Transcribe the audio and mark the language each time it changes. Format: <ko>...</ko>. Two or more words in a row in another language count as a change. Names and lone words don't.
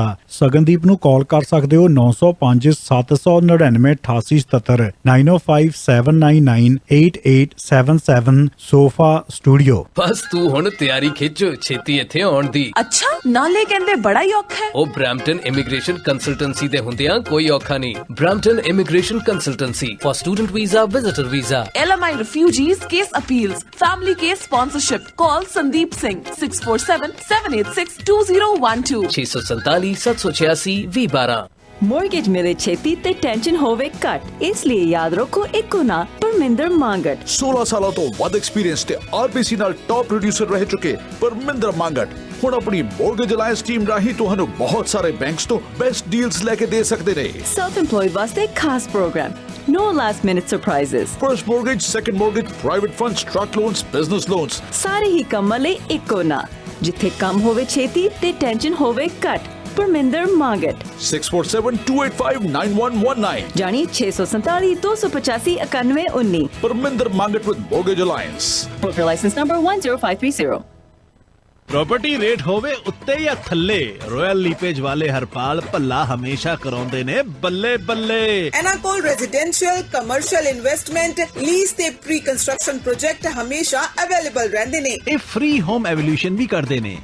<pa>ਸਗਨਦੀਪ ਨੂੰ ਕਾਲ ਕਰ ਸਕਦੇ ਹੋ 905 799 8877 9057998877 ਸੋਫਾ ਸਟੂਡੀਓ। ਬਸ ਤੂੰ ਹੁਣ ਤਿਆਰੀ ਖਿੱਚ, ਛੇਤੀ ਇੱਥੇ ਆਉਣ ਦੀ। ਅੱਛਾ, ਨਾਲੇ ਕਹਿੰਦੇ ਬੜਾ ਹੀ ਔਖਾ ਹੈ। ਉਹ ਬ੍ਰੈਂਪਟਨ ਇਮੀਗ੍ਰੇਸ਼ਨ ਕੰਸਲਟੈਂਸੀ ਦੇ ਹੁੰਦਿਆਂ ਕੋਈ ਔਖਾ ਨਹੀਂ।</pa> <en>ਬ੍ਰੈਂਪਟਨ ਇਮੀਗ੍ਰੇਸ਼ਨ consultancy for student visa, visitor visa, LMI refugees case appeals, family case sponsorship. Call Sandeep Singh 647-786-2012 647 786 2012।</en> <pa>ਮੋਰਗੇਜ ਮਿਲੇ ਛੇਤੀ ਤੇ ਟੈਨਸ਼ਨ ਹੋਵੇ ਘੱਟ, ਇਸ ਲਈ ਯਾਦ ਰੱਖੋ ਇੱਕੋ ਨਾ ਪਰਮਿੰਦਰ ਮੰਗਟ। 16 ਸਾਲਾਂ ਤੋਂ ਵੱਧ ਐਕਸਪੀਰੀਅੰਸ ਤੇ ਆਰਬੀਸੀ ਨਾਲ</pa> <en>top producer</en> <pa>ਰਹਿ ਚੁੱਕੇ ਪਰਮਿੰਦਰ ਮੰਗਟ ਹੁਣ ਆਪਣੀ ਮੋਰਗੇਜ ਅਲਾਈਅੰਸ ਟੀਮ ਰਾਹੀਂ ਤੁਹਾਨੂੰ ਬਹੁਤ ਸਾਰੇ ਬੈਂਕਸ ਤੋਂ</pa> <en>best deals</en> <pa>ਲੈ ਕੇ ਦੇ ਸਕਦੇ ਨੇ।</pa> <en>self employed</en> <pa>ਵਾਸਤੇ ਖਾਸ</pa> <en>program, no last minute surprises, first mortgage, second mortgage, private funds, truck loans, business loans,</en> <pa>ਸਾਰੇ ਹੀ ਕੰਮਾਂ ਲਈ ਇੱਕੋ ਨਾ, ਜਿੱਥੇ ਕੰਮ ਹੋਵੇ ਛੇਤੀ ਤੇ ਟੈਨਸ਼ਨ ਹੋਵੇ ਘੱਟ। ਪਰਮਿੰਦਰ ਮੰਗਟ 647-285-9119 ਜਾਨੀ 647 285 9119।</pa> <en>ਪਰਮਿੰਦਰ ਮੰਗਟ with mortgage alliance, license number 10530।</en> <pa>ਪ੍ਰੋਪਰਟੀ ਰੇਟ ਹੋਵੇ ਉੱਤੇ ਜਾਂ ਥੱਲੇ, ਰਾਇਲ ਲੀਪੇਜ ਵਾਲੇ ਹਰਪਾਲ ਭੱਲਾ ਹਮੇਸ਼ਾ ਕਰਾਉਂਦੇ ਨੇ ਬੱਲੇ ਬੱਲੇ। ਇਹਨਾਂ ਕੋਲ</pa> <en>residential, commercial investment, lease</en> <pa>ਤੇ</pa> <en>pre construction project</en> <pa>ਹਮੇਸ਼ਾ ਅਵੇਲੇਬਲ ਰਹਿੰਦੇ ਨੇ। ਇਹ</pa> <en>free home evaluation</en> <pa>ਵੀ ਕਰਦੇ ਨੇ।</pa>